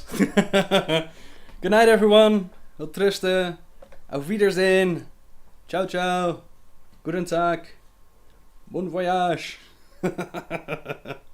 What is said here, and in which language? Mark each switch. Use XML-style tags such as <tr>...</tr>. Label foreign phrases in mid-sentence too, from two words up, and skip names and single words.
<en>Good night, everyone.</en> <nl>Wel trusten.</nl> <de>Auf Wiedersehen.</de> <it>Ciao, ciao.</it> <de>Guten Tag.</de> <fr>Bon voyage.</fr>